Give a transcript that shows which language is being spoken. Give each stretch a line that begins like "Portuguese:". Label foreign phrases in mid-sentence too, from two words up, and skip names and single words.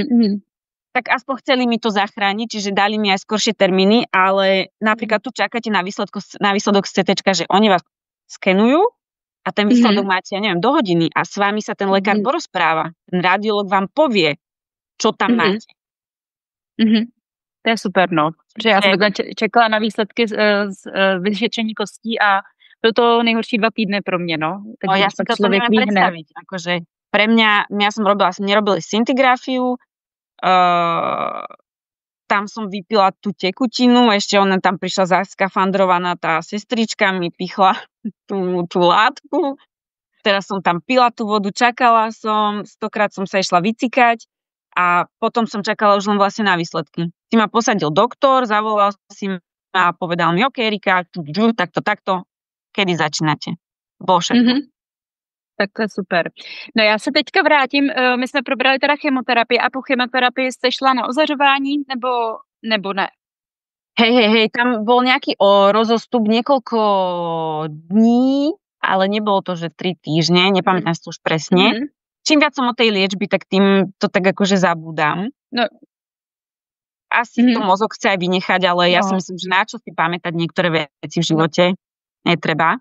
Slovak: Tak aspoň chceli mi to zachrániť, čiže dali mi aj skoršie termíny, ale napríklad tu čakáte na výsledok z CTčka, že oni vás skenujú a ten výsledok máte, ja neviem, do hodiny a s vami sa ten lekár porozpráva. Ten radiolog vám povie, čo tam máte. To je super, no.
Czech: Protože já jsem čekala na výsledky z vyšetření kostí a bylo to nejhorší 2 týdny pro mě, no.
Slovak: Takže ja si to neviem predstaviť. Akože pre mňa som nerobili scintigrafiu, tam som vypila tú tekutinu, ešte ona tam prišla zaskafandrovaná, tá sestrička mi pichla tú látku, teraz som tam pila tú vodu, čakala som, 100-krát som sa išla vycikať a potom som čakala už len vlastne na výsledky. Si ma posadil doktor, zavolal si ma a povedal mi, OK, Erika, takto, kedy začínate? Bolo všetko. Tak to je super.
Czech: No já se teďka vrátím, my jsme probrali teda chemoterapii a po chemoterapii jste šla na ozařování nebo ne?
Slovak: Hej, tam bol nejaký rozostup niekoľko dní, ale nebolo to, že 3 týždne, nepamätám si to už presne. Čím viac som o tej liečby, tak tým to tak akože zabúdam. No. Asi to mozog chce aj vynechať, ale ja si myslím, že na čo si pamätať niektoré veci v živote netreba.